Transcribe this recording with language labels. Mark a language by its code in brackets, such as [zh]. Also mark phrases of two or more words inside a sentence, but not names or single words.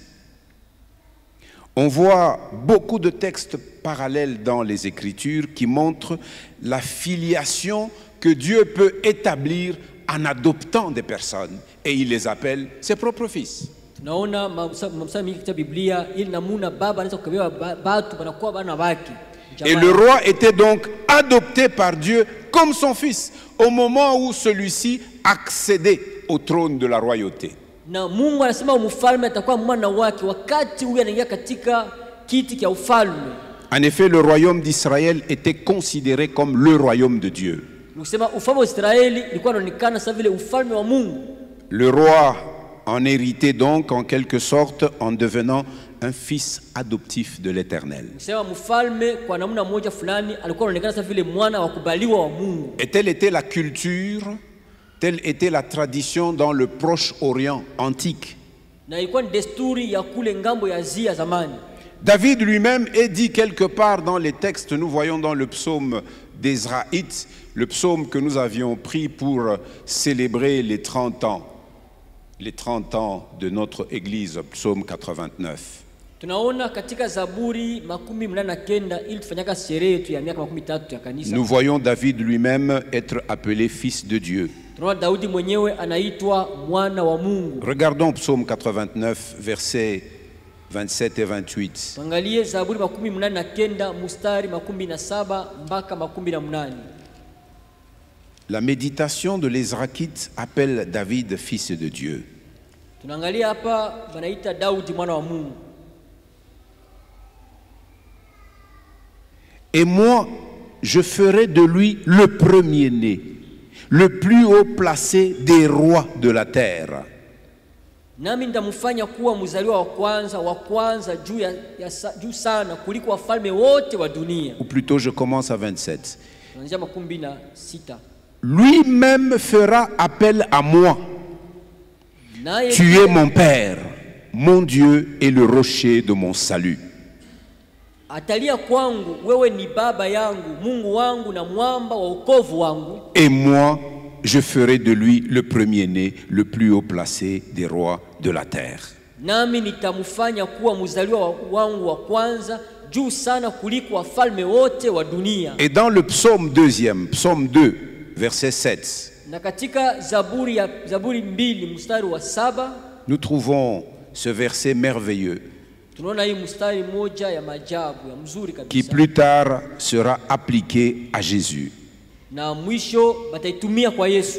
[fr] On voit beaucoup de textes parallèles dans les Écritures qui montrent la filiation que Dieu peut établir en adoptant des personnes et il les appelle ses propres fils. Et le roi était donc adopté par Dieu comme son fils au moment où celui-ci accédait au trône de la royauté. [sw] Na Mungu anasema mfalme atakuwa mwana wake wakati huyu anaingia katika kiti cha ufalme. [fr] En effet, le royaume d'Israël était considéré comme le royaume de Dieu. [sw] Nikusema ufalme wa Israeli ilikuwa inaonekana sawa vile ufalme wa Mungu. [fr] Le roi en héritait donc en quelque sorte en devenant un fils adoptif de l'Éternel. [sw] Nikusema mfalme kwa namna moja fulani alikuwa anaonekana sawa vile mwana wa kubaliwa wa Mungu. [fr] Et telle était la culture, telle était la tradition dans le Proche-Orient antique. [sw] Na ilikuwa ni desturi ya kule ngambo ya Asia zamani. [fr] David lui-même est dit quelque part dans les textes, nous voyons dans le psaume d'Ezraïte, le psaume que nous avions pris pour célébrer les 30 ans de notre église, psaume 89. [sw] Tunaona katika Zaburi 89 ili tufanyaka sherehe yetu ya miaka 13 ya kanisa. [fr] Nous voyons David lui-même être appelé fils de Dieu. [sw] Tunaona Daudi mwenyewe anaitwa mwana wa Mungu. [fr] Regardons psaume 89 versets 27 et 28. [sw] Tuangalie Zaburi 89 mstari 17 mpaka 18. [fr] La méditation de l'Ezraïte appelle David fils de Dieu. [sw] Tunaangalia hapa banaita Daudi mwana wa Mungu. [fr] Et moi, je ferai de lui le premier-né, le plus haut placé des rois de la terre. [sw] Nami nitamfanya kuwa mzaliwa wa kwanza juu sana kuliko wafalme wote wa dunia. [fr] Ou plutôt, je commence à 27. [sw] Tunaanzia 16. [fr] Lui-même fera appel à moi. Tu es mon Père, mon Dieu et le rocher de mon salut. [sw] Atalia kwangu, wewe ni baba yangu, Mungu wangu na mwamba wa wokovu wangu. [fr] Et moi, je ferai de lui le premier-né, le plus haut placé des rois de la terre. [sw] Nami nitamfanya kuwa mzaliwa wangu wa kwanza juu sana kuliko wafalme wote wa dunia. [fr] Et dans le psaume 2, psaume 2, verset 7, [sw] na katika Zaburi 2 mstari wa 7, [fr] nous trouvons ce verset merveilleux [sw] tunaona hii mstari moja ya maajabu ya mzuri kabisa, [fr] qui plus tard sera appliqué à Jésus. [sw] Na mwisho bataitumia kwa Yesu.